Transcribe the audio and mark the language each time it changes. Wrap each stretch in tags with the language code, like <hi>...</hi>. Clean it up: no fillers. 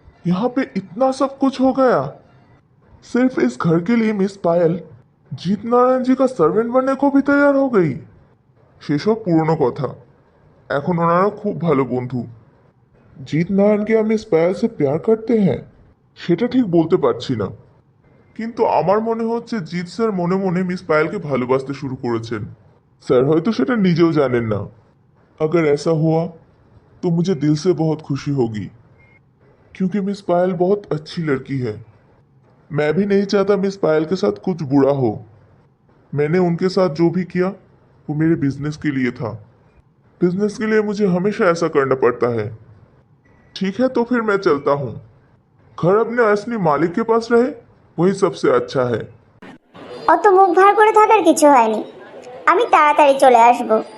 <hi>यहाँ पे इतना सब कुछ हो गया सिर्फ इस घर के लिए। मिस पायल जीत नारायण जी का সার্ভেন্ট बनने को भी तैयार हो गई।</hi> <bn>সেসব পুরনো কথা। এখন ওনারা খুব ভালো বন্ধু। জিৎ নারায়ণকে আমি মিস পায়েল সে প্যার করতে হ্যাঁ সেটা ঠিক বলতে পারছি না, কিন্তু আমার মনে হচ্ছে জিৎ স্যার মনে মনে মিস পায়েলকে ভালোবাসতে শুরু করেছেন। স্যার হয়তো সেটা নিজেও জানেন না।</bn> <hi>अगर ऐसा हुआ तो मुझे दिल से बहुत खुशी होगी, क्योंकि मिस पायल बहुत अच्छी लड़की है। मैं भी नहीं चाहता मिस पायल के साथ कुछ बुरा हो। मैंने उनके साथ जो भी किया वो मेरे बिजनेस के लिए था। बिजनेस के लिए मुझे हमेशा ऐसा करना पड़ता है। ठीक है, तो फिर मैं चलता हूँ। घर अपने असली मालिक के पास रहे वही सबसे अच्छा है।</hi> <bn>অত মুখ ভার করে থাকার কিছু হয়নি, আমি তাড়াতাড়ি চলে আসব।</bn>